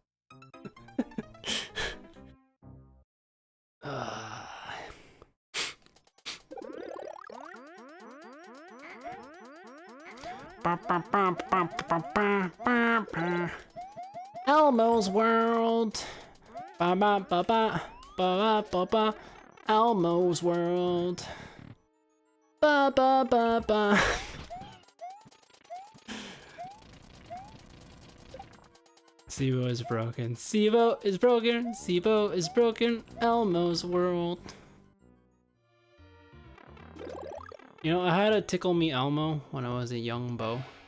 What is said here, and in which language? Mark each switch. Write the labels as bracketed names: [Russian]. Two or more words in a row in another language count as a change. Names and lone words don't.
[English] Elmo's World. Ba ba ba ba ba ba ba. Elmo's World. Ba ba ba ba. Sibo is broken. Sibo is broken. Sibo is broken. Elmo's World. You know, I had a Tickle Me Elmo when I was a young beau.